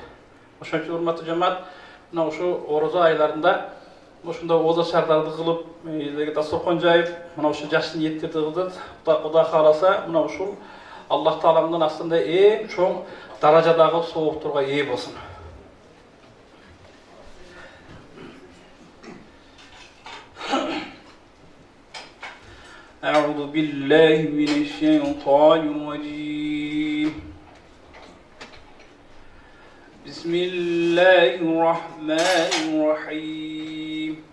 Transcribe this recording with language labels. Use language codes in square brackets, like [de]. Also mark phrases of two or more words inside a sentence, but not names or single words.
[ky] Ошон үчүн урматтуу жамаат, мына ушу орозо айларында ушундай ооза шардарды кылып, элге дастаркон жайып, мына ушу жакшы ниеттерди кылдык. Кудай кааласа, мына ушул Аллах Тааламдын астында эң чоң даражадагы соопторго ээ болсун. [ar] أعوذ بالله من الشيطان الرجيم. بسم الله الرحمن الرحيم.